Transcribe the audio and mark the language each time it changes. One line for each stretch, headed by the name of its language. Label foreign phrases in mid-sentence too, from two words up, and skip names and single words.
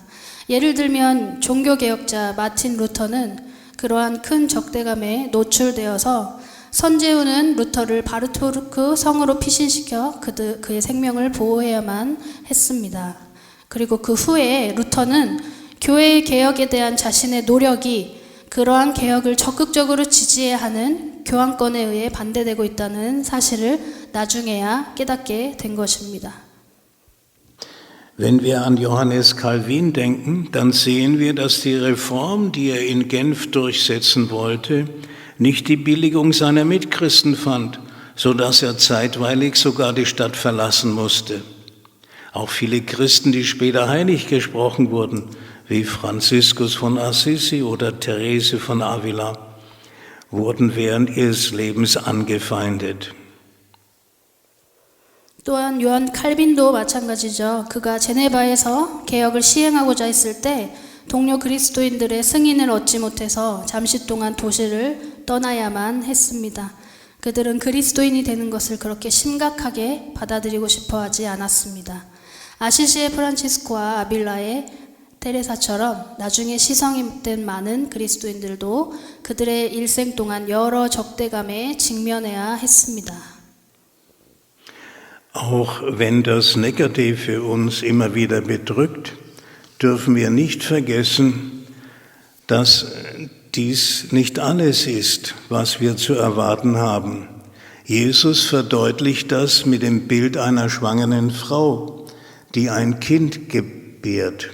Korean: 예를 들면 종교개혁자 마틴 루터는 그러한 큰 적대감에 노출되어서 선제후는 루터를 바르토르크 성으로 피신시켜 그의 생명을 보호해야만 했습니다. 그리고 그 후에 루터는 교회의 개혁에 대한 자신의 노력이 그러한 개혁을 적극적으로 지지해야 하는 교황권에 의해 반대되고 있다는 사실을 나중에야 깨닫게 된 것입니다.
German: Wenn wir an Johannes Calvin denken, dann sehen wir, dass die Reform, die er in Genf durchsetzen wollte, nicht die Billigung seiner Mitchristen fand, so dass er zeitweilig sogar die Stadt verlassen musste. Auch viele Christen, die später heilig gesprochen wurden, wie Franziskus von Assisi oder Therese von Avila, wurden während ihres Lebens angefeindet.
Korean: 또한 요한 칼빈도 마찬가지죠. 그가 제네바에서 개혁을 시행하고자 했을 때 동료 그리스도인들의 승인을 얻지 못해서 잠시 동안 도시를 떠나야만 했습니다. 그들은 그리스도인이 되는 것을 그렇게 심각하게 받아들이고 싶어 하지 않았습니다. 아시시의 프란치스코와 아빌라의 테레사처럼 나중에 시성된 많은 그리스도인들도 그들의 일생 동안 여러 적대감에 직면해야 했습니다.
German: Auch wenn das Negative uns immer wieder bedrückt, dürfen wir nicht vergessen, dass dies nicht alles ist, was wir zu erwarten haben. Jesus verdeutlicht das mit dem Bild einer schwangeren Frau, die ein Kind gebärt.